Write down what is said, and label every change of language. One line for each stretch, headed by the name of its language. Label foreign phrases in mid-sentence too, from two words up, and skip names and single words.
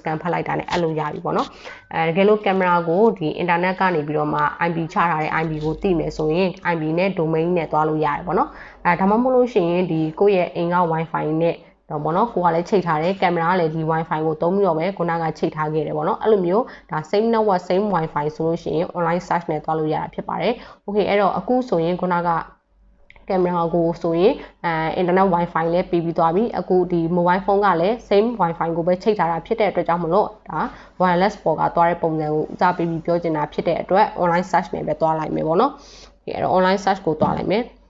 Burmese: scan ဖတ်လိုက်တာနဲ့အပ်လို့ရပြီပေါ့နော်တကယ်လို့ကင်မရာကိုဒီ internet ကနေပြီးတော့မှ IP ချထားတဲ့ IP ကိုသိမယ်ဆိုရင် IP နဲ့ domain နဲ့တွားလို့ရတယ်ပေါ့နော်ဒါမှမ ဟုတ်လို့ရှိရင်ဒီကိုယ့်ရဲ့အိမ်က Wi-Fi နဲ့တော့ပေါ့နော်ကိုကလည်းချိန်ထားတယ်ကင်မရာကလည်းဒီ Wi-Fi ကိုသုံးပြီးတော့ပဲခုနကချိန်ထားခဲ့တယ်ပေါ့နော်အဲ့လိုမျိုးဒါ
English: same network same Wi-Fi
Burmese: ဆိုလို့ရှိရင်
English: online search
Burmese: နဲ့တွားလို့ရတာဖြစ်ပါတယ် okay အဲ့တော့အခုဆိုရင်ခုနကကင်မရာကိုဆိုရင်
English: internet wifi
Burmese: လည်းပေးပြီးသွားပြီအခုဒီ
English: mobile phone
Burmese: ကလည်း
English: same wifi
Burmese: ကိုပဲချိန်ထားတာဖြစ်တဲ့အတွက်ကြောင့်မလို့ဒါ wireless ပေါ်ကသွားတဲ့ပုံစံကိုဦးစားပေးပြီးပြောချင်တာဖြစ်တဲ့အတွက်
English: online search
Burmese: နဲ့ပဲသွားလိုက်မယ်ပေါ့နော်ဒီအဲ့တော့
English: online search
Burmese: ကိုသွားလိုက်မယ်